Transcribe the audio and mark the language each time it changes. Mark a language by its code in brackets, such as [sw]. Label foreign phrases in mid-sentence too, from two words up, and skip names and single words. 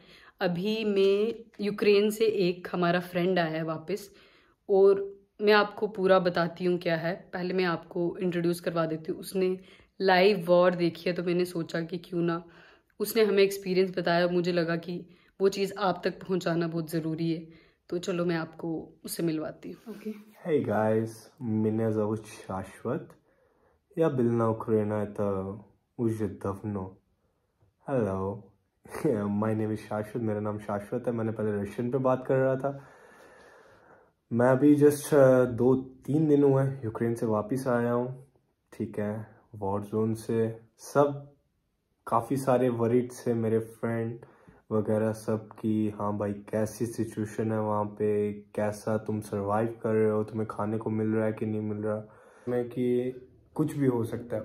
[hi] अभी मैं यूक्रेन से एक हमारा फ्रेंड आया है वापस, और मैं आपको पूरा बताती हूँ क्या है। पहले मैं आपको इंट्रोड्यूस करवा देती हूँ। उसने [en] live war [hi] देखी है, तो मैंने सोचा कि क्यों ना उसने हमें एक्सपीरियंस बताया। मुझे लगा कि वो चीज़ आप तक पहुंचाना बहुत ज़रूरी है, तो चलो मैं आपको उससे मिलवाती हूँ। ओके। [en] Hey guys, [ru] меня зовут Shashwat. Я был на Украине это уже давно. [en] Hello, my name is Shashwat. [hi] मेरा नाम शाश्वत है। मैंने पहले रशियन पे बात कर रहा था। मैं अभी जस्ट 2-3 दिन हुए यूक्रेन से वापस आया हूँ। ठीक है, [en] war zone [hi] से सब काफ़ी सारे वरीड से मेरे फ्रेंड वगैरह सब की, हाँ भाई कैसी सिचुएशन है वहाँ पे, कैसा तुम सरवाइव कर रहे हो, तुम्हें खाने को मिल रहा है कि नहीं मिल रहा, मैं कि कुछ भी हो सकता है।